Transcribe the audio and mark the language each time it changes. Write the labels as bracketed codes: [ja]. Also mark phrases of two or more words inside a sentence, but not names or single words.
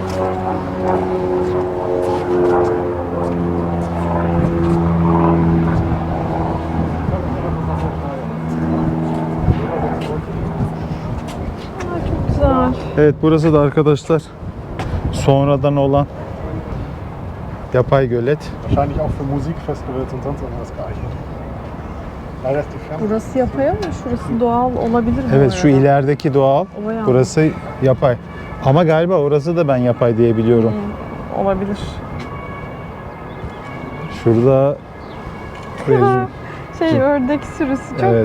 [tr] Aa, çok güzel. Evet burası da arkadaşlar sonradan olan yapay gölet. [de] Wahrscheinlich auch für Musikfestivals und sonst irgendwas geeignet. Leider ist die Ferne. [tr] Burası yapay ama şurası doğal olabilir mi? Evet şu ilerideki doğal, O yani. burası yapay. Ama galiba orası da ben yapay diye biliyorum. Olabilir. Şurada Ördek sürüsü çok evet